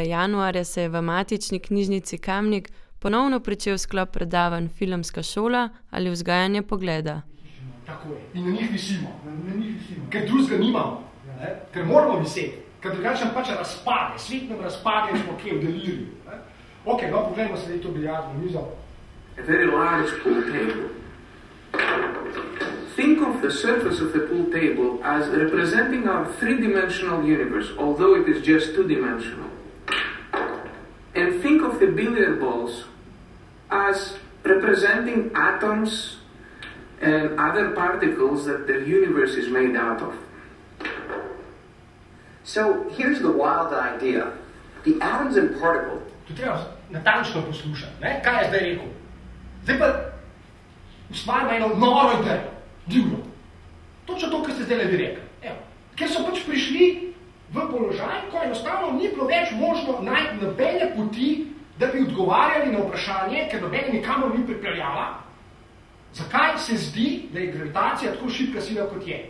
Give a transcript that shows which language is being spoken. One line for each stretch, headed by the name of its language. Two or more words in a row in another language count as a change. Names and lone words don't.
Slovenian: januarja se je v matični knjižnici Kamnik ponovno pričel sklop predavanj Filmska šola ali vzgajanje pogleda. Tako je. In na njih visimo. Ker drugega nimamo. Ker moramo viseti. Ker drugače pač razpade. Svet nam razpade in smo kje v deliriju. Ok, no, pogledajmo se to biljardno mizo.
English: A very large pool table. Think of the surface of the pool table as representing our three-dimensional universe, although it is just two-dimensional. And think of the billiard balls as representing atoms and other particles that the universe is made out of. So here's the wild idea. The atoms and particles.
Slovenian: Tu treba natančno poslušati, ne? Kaj je zdaj rekel? Zdaj pa ustvarjamo eno noro idejo, divno. Točno to, kar ste zdaj vi rekli. Evo. Ker so pač prišli v položaj, ko enostavno ni bilo več možno najti nobene poti, da bi odgovarjali na vprašanje, ker nobene nikamor ni pripeljala, zakaj se zdi, da je gravitacija tako šibka sila, kot je.